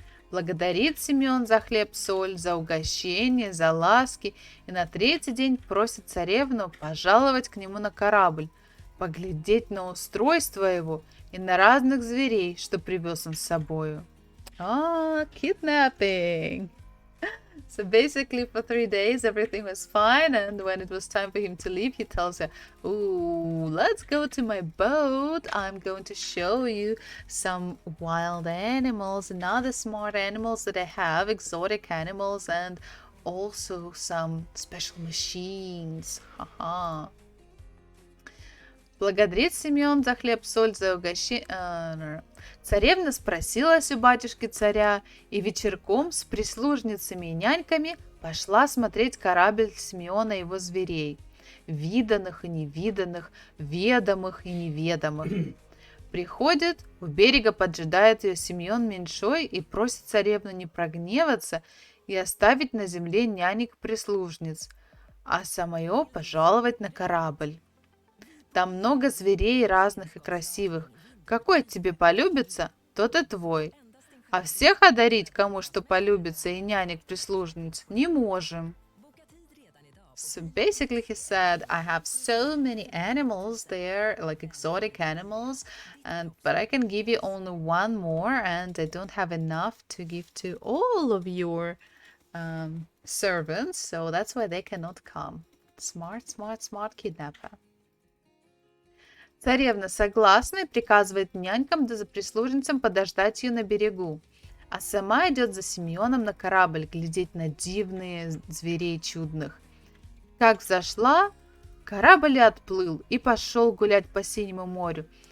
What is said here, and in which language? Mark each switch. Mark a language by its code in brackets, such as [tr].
[ru] Благодарит Симеон за хлеб-соль, за угощение, за ласки, и на 3-й день просит царевну пожаловать к нему на корабль, поглядеть на устройство его и на разных зверей, что привез он с собою. [en] Kidnapping! So basically for 3 days everything was fine, and when it was time for him to leave, he tells her, ooh, let's go to my boat. I'm going to show you some wild animals and other smart animals that I have, exotic animals, and also some special machines. Haha. [ru] Благодарит Симеон за хлеб-соль, за угощение. Царевна спросилась у батюшки царя и вечерком с прислужницами и няньками пошла смотреть корабль Симеона и его зверей, виданных и невиданных, ведомых и неведомых. Приходит, у берега поджидает ее Симеон Меньшой и просит царевну не прогневаться и оставить на земле нянек-прислужниц, а самое пожаловать на корабль. Там много зверей разных и красивых. Какой тебе полюбится, тот и твой. А всех одарить, кому что полюбится, и нянек-прислужниц, не можем. [en] So basically he said, I have so many animals there, like exotic animals, but I can give you only one more, and I don't have enough to give to all of your servants, so that's why they cannot come. Smart, smart, smart kidnapper. [ru] Царевна согласна и приказывает нянькам да за прислужницам подождать ее на берегу, а сама идет за Симеоном на корабль глядеть на дивные зверей чудных. Как взошла, корабль отплыл и пошел гулять по синему морю.